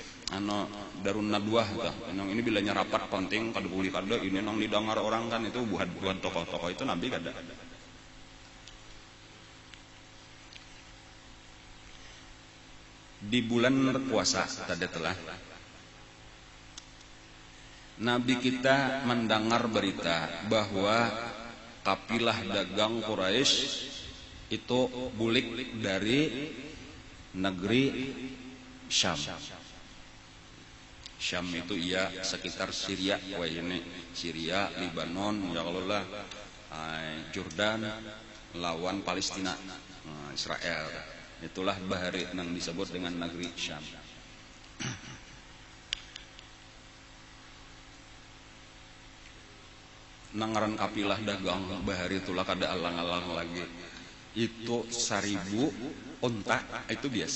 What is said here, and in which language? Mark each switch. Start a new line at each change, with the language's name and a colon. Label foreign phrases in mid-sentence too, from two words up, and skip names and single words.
Indonesian: Darun Nadwah tah.
Banjar: Nang ini bilanya rapat penting kada boleh kada ini nang didengar orang kan itu buat tokoh-tokoh itu Nabi kada.
Indonesian: Di bulan puasa tadi telah Nabi kita mendengar berita bahwa kapilah dagang Quraisy itu bulik dari negeri Syam. Syam itu ia sekitar Syria, wah ini Syria, Lebanon, ya Allah lah, Jordan, lawan Palestina, Israel. Itulah bahari yang disebut dengan negeri Syam.
Banjar: Nangaran kapilah dagang bahari itulah kada alang-alang lagi.
Indonesian: Itu 1000 unta itu biasa.